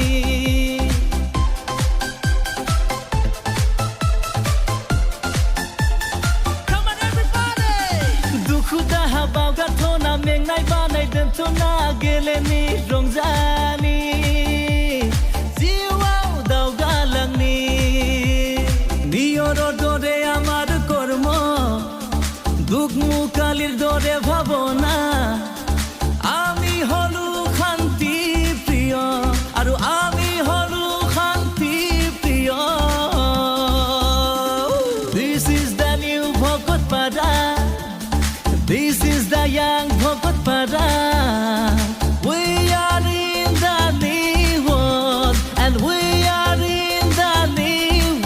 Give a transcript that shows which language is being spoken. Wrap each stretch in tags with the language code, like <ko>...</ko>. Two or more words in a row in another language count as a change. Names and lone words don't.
<brx>दुखुदाहा बावगारथ'ना मेंनाय बानाय दोनथ'ना गेलेनि रंजानि जिउआव दावगालांनि</brx> <as>নিয়ৰৰ দৰে আমাৰ কৰ্ম দুখ মুকালিৰ দৰে ভাৱনা আমি হলো শান্তি প্ৰিয় আৰু আমি হলো শান্তি প্ৰিয়</as> <en>This is the new Bhokotpara This is the young Bhokotpara We are in the new world and we are in the new</en>